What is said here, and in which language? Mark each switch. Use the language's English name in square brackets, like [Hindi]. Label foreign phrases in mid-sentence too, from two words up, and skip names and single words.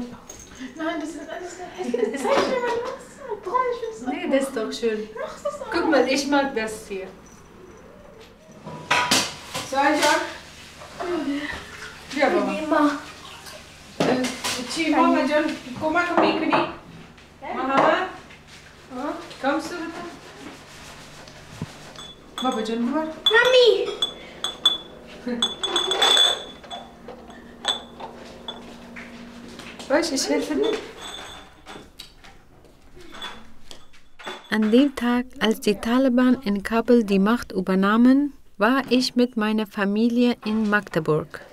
[German] Nein, das ist alles hässlich. Zeig mir mal was. Nee, das ist doch schön. Guck mal, ich mag das hier. So, Jacques. Ja, Mama. Mama, John, komm mal میکنی؟ محمد kommst du bitte? [Persian] بابا جان ببر. مامی. [German] Weißt, ich helfe dir. An dem Tag, als die Taliban in Kabul die Macht übernahmen, war ich mit meiner Familie in Magdeburg.